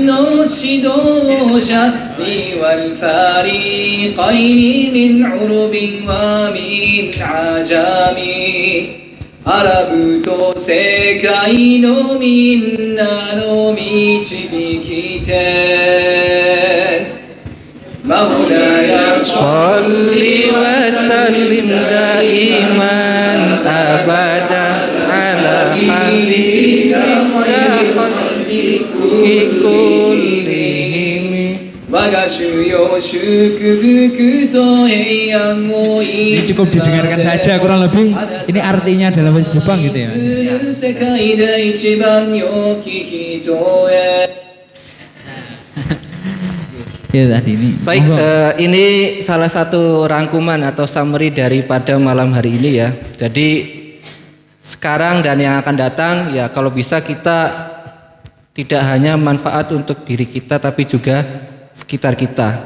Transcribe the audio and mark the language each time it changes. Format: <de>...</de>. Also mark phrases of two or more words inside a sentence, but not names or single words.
<ja>の指導者</ja> <ar>Ni والفريقين من عرب ومن عجم</ar> <ja>アラブと世界のみんなの導き手マウラヤ</ja> <ar>صل وسلم دائما أبدا على حبيبك الخلق كلهم.</ar> <ja>我が主よ祝福と平安を</ja> <id>Ini cukup didengarkan saja kurang lebih. Ini artinya dalam bahasa Jepang gitu ya.</id> <ja>世界で一番良き人へ</ja> <id>Ya tadi ini. Baik, Monggo. ini salah satu rangkuman atau summary daripada malam hari ini ya. Jadi sekarang dan yang akan datang ya kalau bisa kita tidak hanya manfaat untuk diri kita tapi juga sekitar kita.</id>